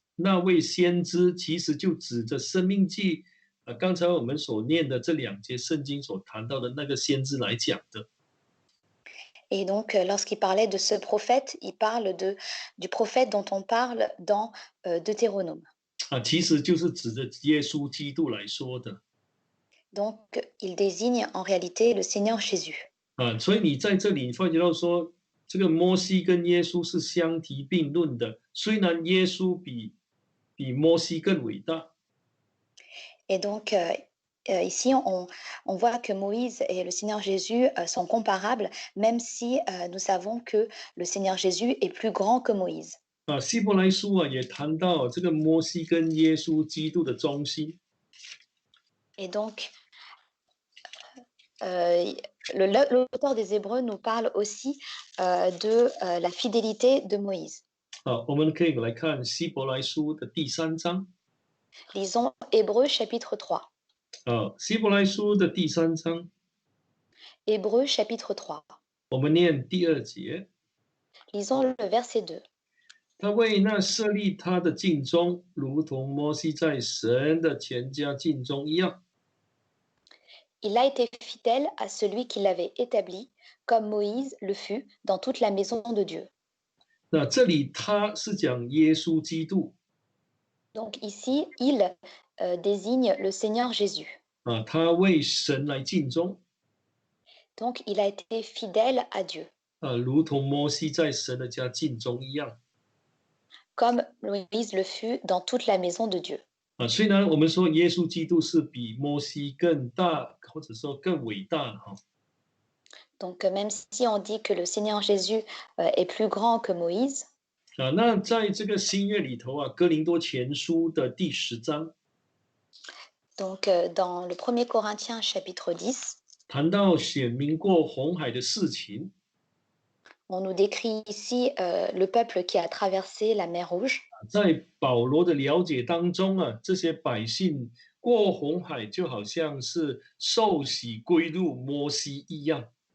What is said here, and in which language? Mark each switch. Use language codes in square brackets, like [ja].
[zh] 那位先知，其实就指着《生命记》刚才我们所念的这2节圣经所谈到的那个先知来讲的。 [fr] Et donc, lorsqu'il parlait de ce prophète, il parle du prophète dont on parle dans Deutéronome. [zh] 其实就是指着耶稣基督来说的。 [fr] Donc, il désigne en réalité le Seigneur Jésus. [zh] 所以你在这里发觉到说，这个摩西跟耶稣是相提并论的。虽然耶稣比摩西更伟大， [fr] Et donc, ici, on voit que Moïse et le Seigneur Jésus sont comparables, même si nous savons que le Seigneur Jésus est plus grand que Moïse. [zh] 希伯来书也谈到这个摩西跟耶稣基督的中心。 [fr] Et donc, l'auteur des Hébreux nous parle aussi de la fidélité de Moïse. [zh] 我们可以来看希伯来书的第3章。 [fr] Lisons Hébreux chapitre 3. [zh] 希伯来书的第3章， [fr] Hébreux chapitre 3. [zh] 我们念第2节。 [fr] Lisons le verset 2. [zh] 他为那设立他的尽忠，如同摩西在神的全家尽忠一样。 [fr] Il a été fidèle à celui qui l'avait établi, comme Moïse le fut dans toute la maison de Dieu. [zh] 那这里他是讲耶稣基督。 [fr] Donc ici, il désigne le Seigneur Jésus. [zh] 他为神来尽忠。 [fr] Donc il a été fidèle à Dieu, [zh] 如同摩西在神的家尽忠一样。 [fr] comme Moïse le fut dans toute la maison de Dieu. [zh] 虽然我们说耶稣基督是比摩西更大，或者说更伟大哈。 [fr] Donc même si on dit que le Seigneur Jésus est plus grand que Moïse, [zh] 那在这个新约里头哥林多前书的第10章， [fr] donc dans le 1er Corinthiens chapitre 10, [zh] 谈到显明过红海的事情。 [fr] on nous décrit ici le peuple qui a traversé la mer Rouge. [zh] 在保罗的了解当中这些百姓过红海就好像是受洗归入摩西一样。